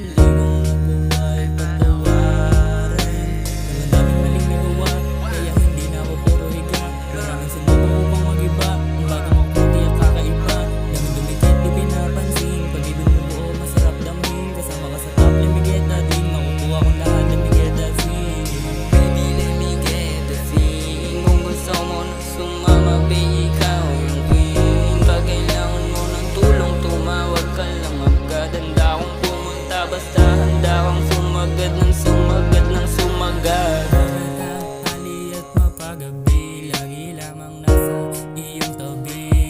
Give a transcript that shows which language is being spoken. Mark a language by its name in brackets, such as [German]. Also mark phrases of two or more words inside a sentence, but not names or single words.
[Filipino] Mali kong nagawa ay patawarin. Kaya hindi na ako puro higa. Maraming sinubukan upang mag-iba. Ang bagong mabuti at kakaiba. Daming dumikit, di pinapansin. Pag ibinubuo, masarap damin. Kasama ka sa [English] top, let me get that thing. [Filipino] Makukuha ko lahat, [English] let me get that thing. Baby, let me get that thing. [Filipino] Kung gusto mo na sumama, baby, ikaw yung queen. Pag kailangan mo ng tulong, tumawag ka lang agad. Handa akong pumunta, basta handa kang sumagad ng sumagad ng sumagad. Pagabi, lagi lamang nasa iyong tabi.